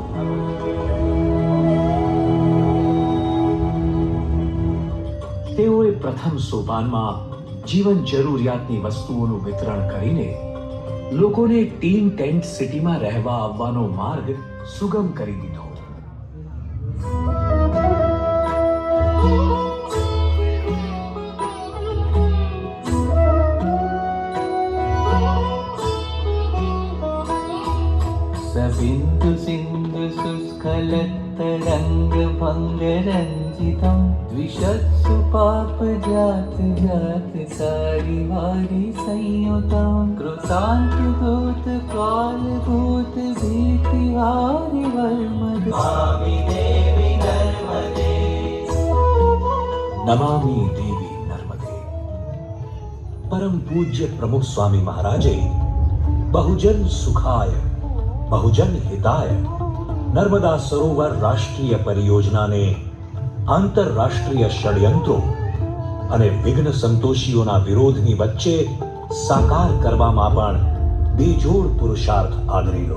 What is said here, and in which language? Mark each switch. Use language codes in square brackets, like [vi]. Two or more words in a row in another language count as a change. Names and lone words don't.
[gu] તેઓએ પ્રથમ સોપાનમાં જીવન જરૂરિયાતની વસ્તુઓનું વિતરણ કરીને લોકોને ટીન ટેન્ટ સિટીમાં રહેવા આવવાનો માર્ગ સુગમ કરી દીધો. [sa] सबिन्दु सिन्धु शुष्कलत्तरङ्ग भङ्गरञ्जितं द्विषत्सु पापजात जात सारि वारि संयुतं कृतान्तदूत कालभूत भीतिहारि वर्मद स्वामी देवी नर्मदे नमामि देवी नर्मदे. [gu] પરમ પૂજ્ય પ્રમુખ સ્વામી મહારાજે [sa] बहुजन सुखाय बहुजन हिताय [gu] નર્મદા સરોવર રાષ્ટ્રીય પરિયોજનાને આંતરરાષ્ટ્રીય ષડયંત્રો અને વિઘ્ન સંતોષીઓના વિરોધની વચ્ચે સાકાર કરવામાં પણ બેજોડ પુરુષાર્થ આદરેલો.